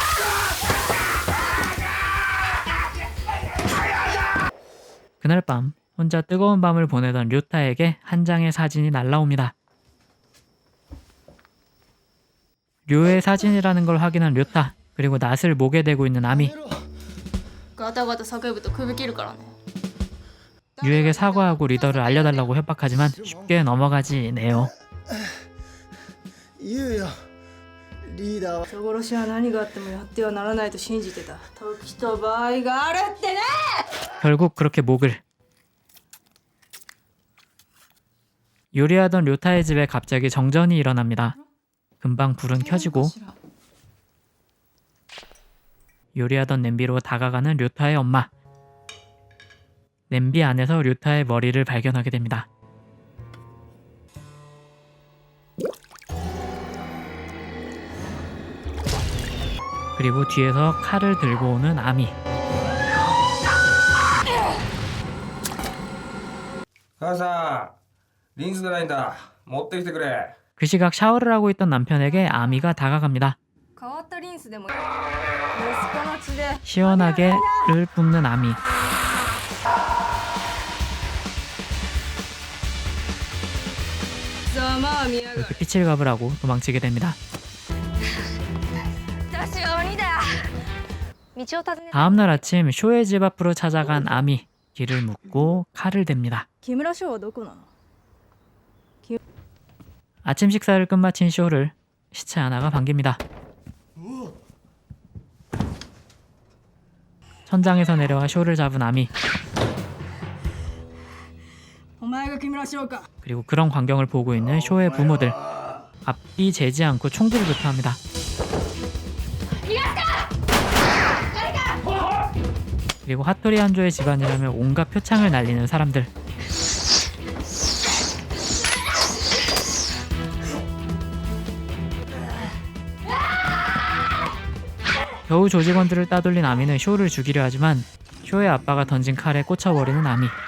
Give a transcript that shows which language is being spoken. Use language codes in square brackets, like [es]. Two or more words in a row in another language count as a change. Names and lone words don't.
[ko] 그날 밤 혼자 뜨거운 밤을 보내던 료타에게 한 장의 사진이 날라옵니다. 료의 사진이라는 걸 확인한 료타, 그리고 낫을 목에 대고 있는 아미. [ja] ガタガタ叫ぶと首切るからね [ko] 류에게 사과하고 리더를 알려달라고 협박하지만 쉽게 넘어가지 네요. [ja] 言うよリーダーは人殺しは何があってもやってはならないと信じてた時と場合があるってね [ko] 결국 그렇게 목을. 요리하던 료타의 집에 갑자기 정전이 일어납니다. 금방 불은 켜지고 요리하던 냄비로 다가가는 료타의 엄마. 냄비 안에서 료타의 머리를 발견하게 됩니다. 그리고 뒤에서 칼을 들고 오는 아미. [ja] 母さんリンスがないんだ持ってきてくれ [ko] 그 시각 샤워를 하고 있던 남편에게 아미가 다가갑니다. [ja] 変わったリンスでも息子の血で [ko] 시원하게 를 뿜는 아미. [ja] ざまあ見やがる [ko] 그렇게 피칠갑을 하고 도망치게 됩니다. [ja] 私は鬼だ道を尋ね [ko] 다음날 아침 쇼의 집 앞으로 찾아간 아미. 길을 묻고 칼을 댑니다. [ja] 木村翔はどこなの [ko] 아침 식사를 끝마친 쇼를 시체 하나가 반깁니다. 천장에서 내려와 쇼를 잡은 아미. [ja] お前が木村翔か [ko] 그리고 그런 광경을 보고 있는 쇼의 부모들. 앞뒤 재지 않고 총질부터 합니다. 그리고 핫토리 한조의 집안이라면 온갖 표창을 날리는 사람들. 겨우 조직원들을 따돌린 아미는 쇼를 죽이려 하지만 쇼의 아빠가 던진 칼에 꽂혀버리는 아미.